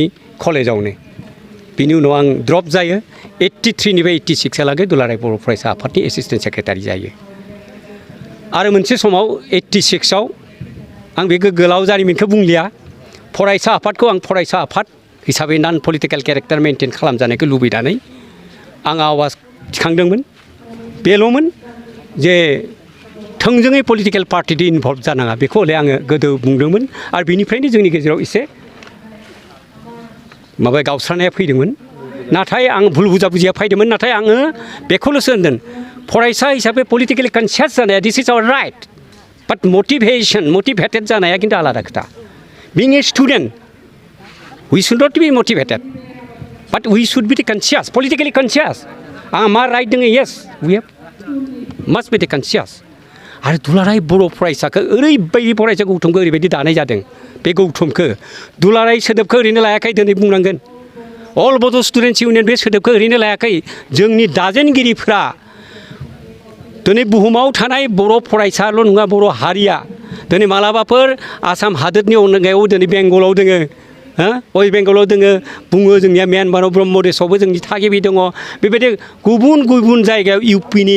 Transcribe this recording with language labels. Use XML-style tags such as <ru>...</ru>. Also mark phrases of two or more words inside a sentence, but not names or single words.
<brx>कलेजावनो बिनि उनाव आं ड्रप जायो 83 निफ्राय 86 लागै दुलाराय बर' फरायसा आफादनि एसिस्टेन्ट सेक्रेटारि जायो आरो मोनसे समाव 86 आव आं बे गोलाव जारिमिनखौ बुंलिया फरायसा आफादखौ आं फरायसा आफाद हिसाबै</brx> <en>non political character</en> <brx>मेनटेन खालामजानायखौ लुबैनानै आं आवाज थिखांदोंमोन बेल'मोन जे थोंजोङै पलिटिकेल पार्टिजों इनभल्भ जानाङा बेखौ हले आङो गोदो बुंदोंमोन आरो बेनिफ्रायनो जोंनि गेजेराव एसे माबा गावस्रानाया फैदोंमोन नाथाय आं भुल बुजिया फैदोंमोन नाथाय आङो बेखौल'सो होनदों फरायसा हिसाबै</brx> <en>politically conscious</en> <brx>जानाया</brx> <en>this is our right but motivated</en> <brx>जानाया खिन्थु आलादा खोथा</brx> <en>being a student we should not be motivated but we should be conscious politically conscious</en> <brx>आंहा मा राइट दङ</brx> <en>yes we have must be conscious</en> <brx>आरो दुलाराय बर' फरायसाखौ ओरैबायदि फरायसा गौथुमखौ ओरैबायदि दानाय जादों बे गौथुमखौ दुलाराय सोदोबखौ ओरैनो लायाखै दिनै बुंनांगोन अल बड' स्टुडेन्टस इउनियन बे सोदोबखौ ओरैनो लायाखै जोंनि दाजेनगिरिफ्रा दिनै बुहुमाव थानाय बर' फरायसाल' नङा बर' हारिया दिनै मालाबाफोर आसाम हादोरनि अनगायाव दिनै बेंगलाव दोङो वेस्ट बेंगलाव दोङो बुङो जोंनिया म्यानमाराव ब्रह्मदेशआवबो जोंनि थागिबि दङ बेबायदि गुबुन जायगायाव इउपिनि</brx>